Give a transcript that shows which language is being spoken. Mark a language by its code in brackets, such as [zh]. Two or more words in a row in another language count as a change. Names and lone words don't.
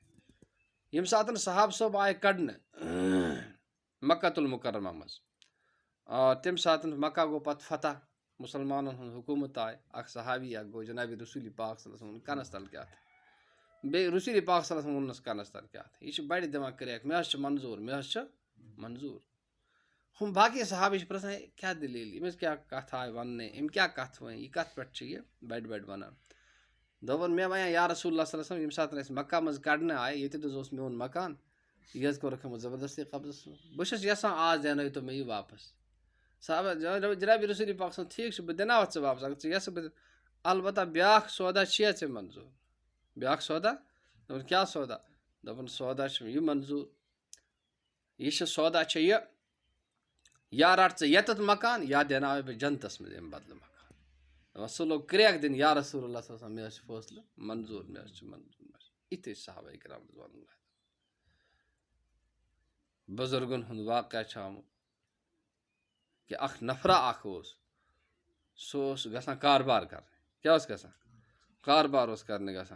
[ks] ییٚمہِ ساتہٕ صحابہٕ صٲب آیہِ کَڑنہٕ مکۃ المکرمہ منٛز تَمہِ ساتہٕ مکہ گوٚو پَتہٕ فتح مُسلمانَن ہُنٛد حکوٗمت آیہِ اکھ صحابی اکھ گوٚو جِنابِ رسوٗلِ پاک [ar] صلی اللہ علیہ وسلم [ks] کَنَس تَل کیٛاہ تھاو بیٚیہِ رسوٗلِ پاک [ar] صلی اللہ علیہ وسلم [ks] ووٚننَس کَنَس تَل کیٛاہ تھاو یہِ چھِ بَڑِ دِوان کرٛیک مےٚ حظ چھُ منظوٗر مےٚ حظ چھُ منظوٗر. ہُم باقٕے صحابہٕ چھِ پرٛژھان کیٛاہ دٔلیٖل أمِس کیٛاہ کَتھ آے وَننَے أمۍ کیٛاہ کَتھ وۄنۍ یہِ کَتھ پٮ۪ٹھ چھِ یہِ بَڑِ بَڑِ وَنان. دوٚپُن مےٚ وَنیٛا [ar] یا رسول اللہ صلی اللہ علیہ وسلم [ks] ییٚمہِ ساتہٕ أسۍ مکہ منٛز کَڑنہٕ آیہِ ییٚتٮ۪تھ حظ اوس میون مکان یہِ حظ کوٚرُکھ یِمو زبردستی قبضس منٛز بہٕ چھُس یَژھان آز دیٛانٲیتو مےٚ یہِ واپس. صحابہ جِنابِ رسوٗلِ پاک صٲب ٹھیٖک چھُ بہٕ دِناوَتھ ژٕ واپس اگر ژٕ یَژھٕ بہٕ البتہ بیٛاکھ سودا چھِیا ژےٚ منظوٗر؟ بیٛاکھ سودا؟ دوٚپُن کیٛاہ سودا؟ دوٚپُن سودا چھُ یہِ منظوٗر یہِ چھِ سودا چھےٚ یہِ یا رَٹ ژٕ ییٚتٮ۪تھ مکان یا دیٛاناوَے بہٕ جنتَس منٛز اَمہِ بدلہٕ مکان. دَپان سُہ لوٚگ کرٛیک دِنہٕ [ar] یا رسول اللہ صلی اللہ علیہ وسلم [ks] مےٚ حظ چھُ فٲصلہٕ منظوٗر مےٚ حظ چھُ منظوٗر. یِتھۍ ٲسۍ صحابہ کرام [ar] رضوان اللہ. [ks] بُزرگن ہُنٛد واقعہ چھُ آمُت کہِ اکھ نفرا اکھ اوس سُہ اوس گژھان کاربار کرنہِ. کیٛاہ اوس گژھان؟ کاربار اوس کرنہِ گژھان.